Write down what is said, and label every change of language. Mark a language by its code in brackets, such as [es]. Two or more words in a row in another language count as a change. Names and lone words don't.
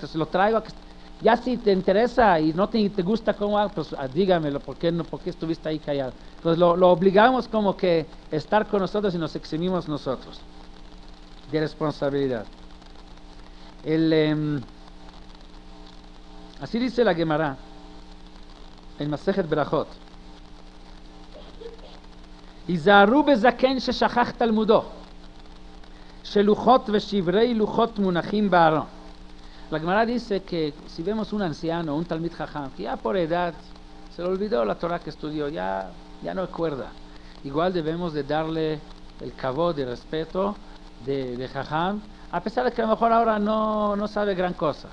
[es] Entonces lo traigo ya si te interesa y no te gusta cómo hago, pues dígamelo, ¿por qué estuviste ahí callado? Entonces lo obligamos como que estar con nosotros y nos eximimos nosotros de responsabilidad. Así dice la Gemara en Masejet Berachot: [he] הזהרו בזקן ששכח תלמודו שלוחות ושברי לוחות מונחים בארון. La Gemara dice que si vemos un anciano, un תלמיד חכם, que ya por edad se le olvidó la Torah que estudió, ya no recuerda, igual debemos de darle el kavod, el respeto de Jajam, a pesar de que a lo mejor ahora no sabe gran cosa.